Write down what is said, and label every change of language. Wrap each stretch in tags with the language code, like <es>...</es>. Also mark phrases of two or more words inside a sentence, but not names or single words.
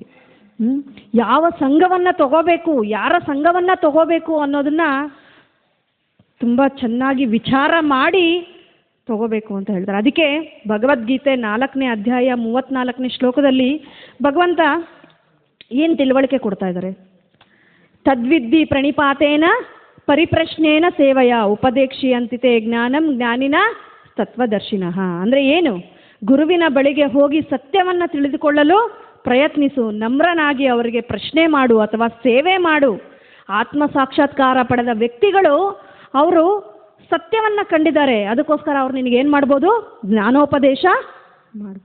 <kn>ಯಾವ ಸಂಘವನ್ನು ತಗೋಬೇಕು, ಯಾರ ಸಂಘವನ್ನು ತಗೋಬೇಕು ಅನ್ನೋದನ್ನ ತುಂಬ ಚೆನ್ನಾಗಿ ವಿಚಾರ ಮಾಡಿ ತಗೋಬೇಕು ಅಂತ ಹೇಳ್ತಾರೆ. ಅದಕ್ಕೆ ಭಗವದ್ಗೀತೆ 4ನೇ ಅಧ್ಯಾಯ 34ನೇ ಶ್ಲೋಕದಲ್ಲಿ ಭಗವಂತ ಏನು ತಿಳುವಳಿಕೆ ಕೊಡ್ತಾ ಇದ್ದಾರೆ?</kn> <sa>ತದ್ವಿದ್ಧಿ ಪ್ರಣಿಪಾತೇನ ಪರಿಪ್ರಶ್ನೇನ ಸೇವಯ ಉಪದೇಕ್ಷಿಯಂತಿತೆ ಜ್ಞಾನಂ ಜ್ಞಾನಿನ ತತ್ವದರ್ಶಿನಃ.</sa> <kn>ಅಂದರೆ ಏನು? ಗುರುವಿನ ಬಳಿಗೆ ಹೋಗಿ ಸತ್ಯವನ್ನು ತಿಳಿದುಕೊಳ್ಳಲು ಪ್ರಯತ್ನಿಸು, ನಮ್ರನಾಗಿ ಅವರಿಗೆ ಪ್ರಶ್ನೆ ಮಾಡು ಅಥವಾ ಸೇವೆ ಮಾಡು. ಆತ್ಮ ಸಾಕ್ಷಾತ್ಕಾರ ಪಡೆದ ವ್ಯಕ್ತಿಗಳು ಅವರು ಸತ್ಯವನ್ನು ಕಂಡಿದ್ದಾರೆ. ಅದಕ್ಕೋಸ್ಕರ ಅವ್ರು ನಿನಗೇನು ಮಾಡ್ಬೋದು? ಜ್ಞಾನೋಪದೇಶ ಮಾಡು.</kn>